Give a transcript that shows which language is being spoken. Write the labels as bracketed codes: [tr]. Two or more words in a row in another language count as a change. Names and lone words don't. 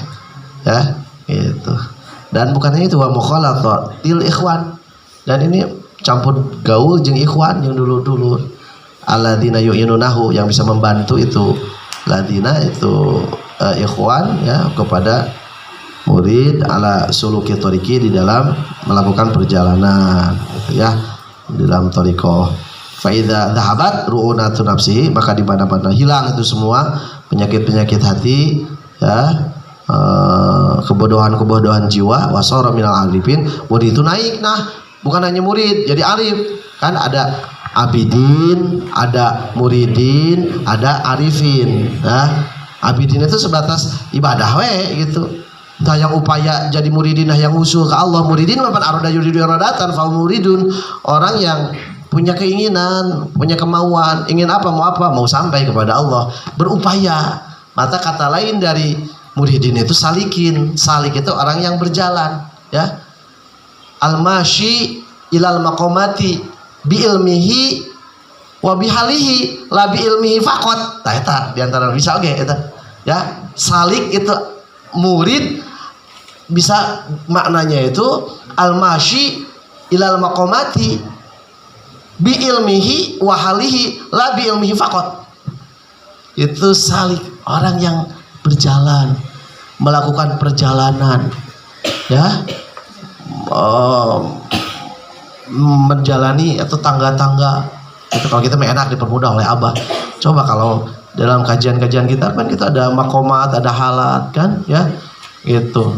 [id] Ya, itu. Dan bukan hanya itu, [ar] ومخالطة الإخوان. [id] Dan ini campur gaul jeung ikhwan yang dulu-dulu [ar] الذين يعينونه [id] yang bisa membantu itu ladina itu ikhwan ya kepada murid [ar] على سلوك الطريق [id] di dalam melakukan perjalanan gitu ya di dalam thariqah. [ar] فإذا ذهبت رعونة نفسه, [id] maka di mana-mana hilang itu semua penyakit-penyakit hati ya, kebodohan-kebodohan jiwa, [ar] وصار من العارفين, [id] murid itu naik. Nah, bukan hanya murid jadi arif, kan ada abidin, ada muridin, ada arifin. Nah, abidin itu sebatas ibadah we gitu. Nah, yang upaya jadi muridin, yang usul ke Allah. [ar] مريدين من أراد يريد إرادة فمريد, [id] orang yang punya keinginan, punya kemauan, ingin apa, mau sampai kepada Allah, berupaya. Maka kata lain dari Muridin itu salikin. Salik itu orang yang berjalan, ya. [ar] المشي إلى المقامات بعلمه وبحاله لا بعلمه فقط. [su] Tah eta di antara bisa oge eta. [id] Ya, salik itu murid bisa maknanya itu [ar] المشي إلى المقامات بعلمه وحاله لا بعلمه فقط. [id] Itu salik, orang yang berjalan, melakukan perjalanan, ya, menjalani atau tangga-tangga. Itu kalau kita enak dipermudah oleh Abah. Coba kalau dalam kajian-kajian kita kan kita ada makomat, ada halat kan, ya, gitu.